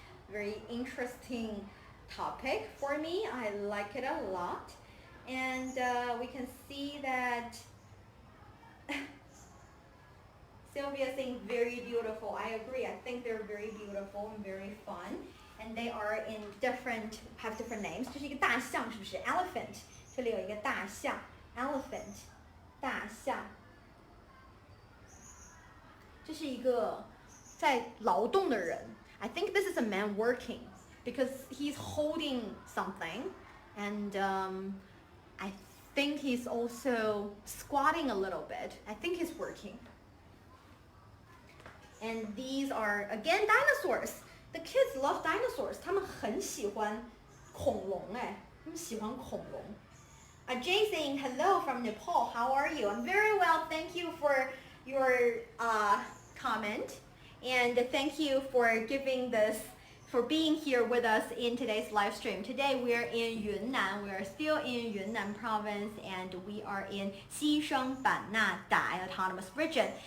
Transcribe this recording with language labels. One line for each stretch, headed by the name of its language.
English: Very interesting topic for me. I like it a lot. And we can see that Sylvia saying very beautiful. I agree. I think they're very beautiful and very fun. And they are in have different names.
Chinese: 这是一个大象，是不是 ？Elephant. 这里有一个大象 ，elephant. 大象，这是一个在劳动的人。
English: I think this is a man working because he's holding something, and I think he's also squatting a little bit. I think he's working. And these are again dinosaurs. The kids love dinosaurs.
Chinese: 他们很喜欢恐龙哎，他们喜欢恐龙。
English: Jay saying hello from Nepal. How are you? I'm very well. Thank you for your comment, and thank you for giving this for being here with us in today's live stream. Today we are in Yunnan. We are still in Yunnan province and we are in Xishuang Banna Dai Autonomous Region.